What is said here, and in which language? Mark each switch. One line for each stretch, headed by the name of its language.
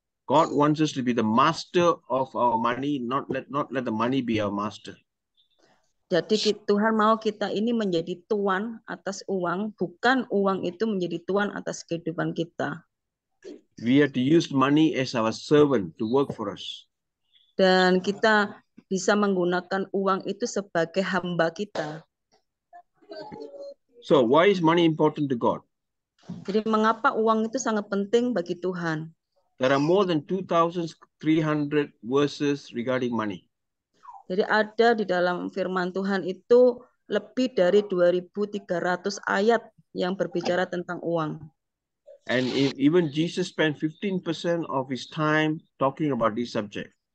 English: God wants us to be the master of our money, not let the money be our master.
Indonesian: Jadi Tuhan mau kita ini menjadi tuan atas uang, bukan uang itu menjadi tuan atas kehidupan kita.
English: We have to use money as our servant to work for us.
Indonesian: Dan kita bisa menggunakan uang itu sebagai hamba kita.
English: So why is money important to God?
Indonesian: Jadi mengapa uang itu sangat penting bagi Tuhan?
English: There are more than 2,300 verses regarding money.
Indonesian: Jadi ada di dalam firman Tuhan itu lebih dari 2.300 ayat yang berbicara tentang uang.
English: And even Jesus spent 15% of his time talking about this subject.